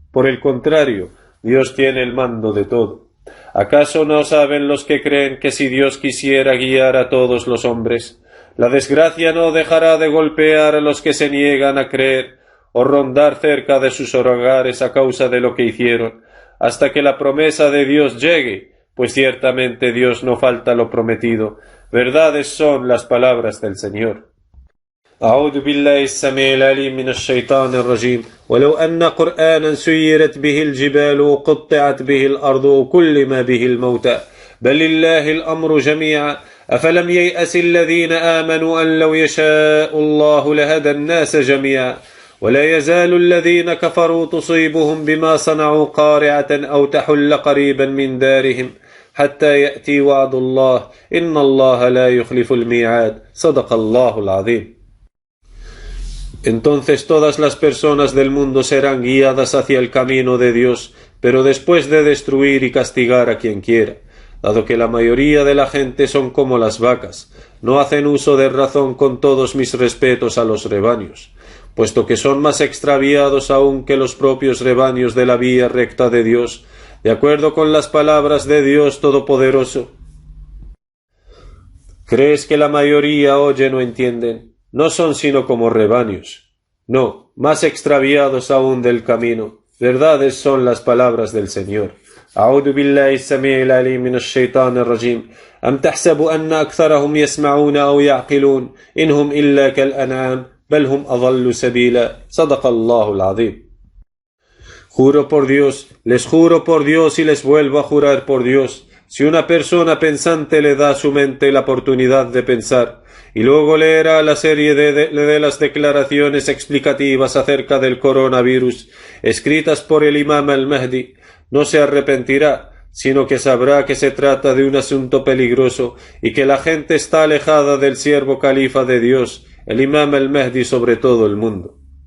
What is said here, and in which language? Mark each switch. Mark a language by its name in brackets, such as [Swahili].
[Spanish] Por el contrario, Dios tiene el mando de todo. ¿Acaso no saben los que creen que si Dios quisiera guiar a todos los hombres, la desgracia no dejará de golpear a los que se niegan a creer o rondar cerca de sus hogares a causa de lo que hicieron, hasta que la promesa de Dios llegue? Pues ciertamente Dios no falta lo prometido. Verdades son las palabras del Señor. [Arabic] أعوذ بالله السميع العليم من الشيطان الرجيم ولو أن قرآنا سيرت به الجبال وقطعت به الأرض وكلم به الموتى بل لله الأمر جميعا أفلم ييأس الذين آمنوا أن لو يشاء الله لهدى الناس جميعا ولا يزال الذين كفروا تصيبهم بما صنعوا قارعة أو تحل قريبا من دارهم حتى يأتي وعد الله إن الله لا يخلف الميعاد صدق الله العظيم. [Spanish] Entonces todas las personas del mundo serán guiadas hacia el camino de Dios, pero después de destruir y castigar a quien quiera, dado que la mayoría de la gente son como las vacas, no hacen uso de razón. Con todos mis respetos a los rebaños, puesto que son más extraviados aún que los propios rebaños de la vía recta de Dios, de acuerdo con las palabras de Dios Todopoderoso. ¿Crees que la mayoría oye no entienden? No son sino como rebaños. No, más extraviados aún del camino. Verdades son las palabras del Señor. [Arabic] أعوذ بالله السميع العليم من الشيطان الرجيم أم تحسب أن أكثرهم يسمعون أو يعقلون إنهم إلا كالأنعام بل هم أضل سبيلا صدق الله العظيم. [Spanish] Juro por Dios, les juro por Dios y les vuelvo a jurar por Dios, si una persona pensante le da a su mente la oportunidad de pensar y luego leerá la serie de las declaraciones explicativas acerca del coronavirus escritas por el imam al-Mahdi, no se arrepentirá, sino que sabrá que se trata de un asunto peligroso y que la gente está alejada del siervo califa de Dios, el imam al-Mahdi, sobre todo el mundo.